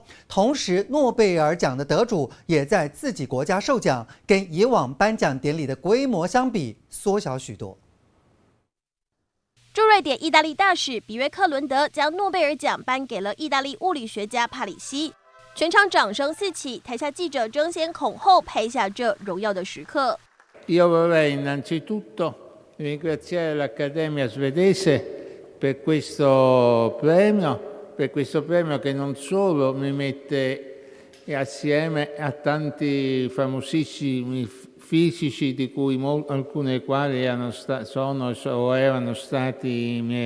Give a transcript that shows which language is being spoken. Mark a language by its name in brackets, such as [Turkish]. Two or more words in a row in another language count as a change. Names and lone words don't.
[Chinese] 同时，诺贝尔奖的得主也在自己国家受奖，跟以往颁奖典礼的规模相比，缩小许多。驻瑞典意大利大使比约克伦德将诺贝尔奖颁给了意大利物理学家帕里西，全场掌声四起，台下记者争先恐后拍下这荣耀的时刻。 [Italian] Io vorrei innanzitutto ringraziare l'Accademia svedese per questo premio che non solo mi mette assieme a tanti famosissimi fisici di cui alcuni dei quali sono o erano stati miei